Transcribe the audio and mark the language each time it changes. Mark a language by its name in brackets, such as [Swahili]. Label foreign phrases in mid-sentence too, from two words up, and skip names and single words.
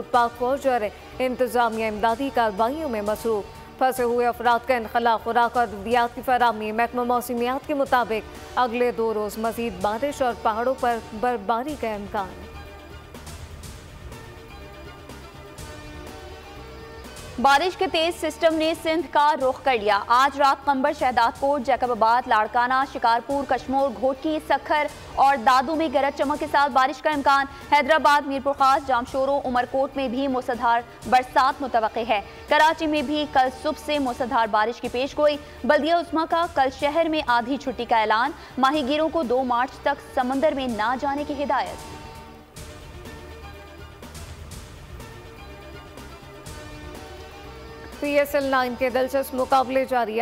[Urdu] پاک فوج اور انتظامیہ امدادی کارروائیوں میں مصروف، پھنسے ہوئے افراد کا انخلا، خوراک اور ادویات کی فراہمی. محکمہ موسمیات کے مطابق اگلے 2 روز مزید بارش اور پہاڑوں پر برفباری کا امکان. بارش کے تیز سسٹم نے سندھ کا رخ کر لیا. آج رات قمبر، شہدادکوٹ، جیکب آباد، لاڑکانہ، شکارپور، کشمور، گھوٹکی، سکھر اور دادو میں گرج چمک کے ساتھ بارش کا امکان. حیدرآباد، میرپور خاص، جامشورو، عمرکوٹ میں بھی موسلادھار برسات متوقع ہے. کراچی میں بھی کل صبح سے موسلادھار بارش کی پیشگوئی. بلدیہ عظمیٰ کا کل شہر میں آدھی چھٹی کا اعلان۔ ماہی گیروں کو 2 مارچ تک سمندر میں نہ جانے کی ہدایت. PSL 9 کے دلچسپ مقابلے جاری.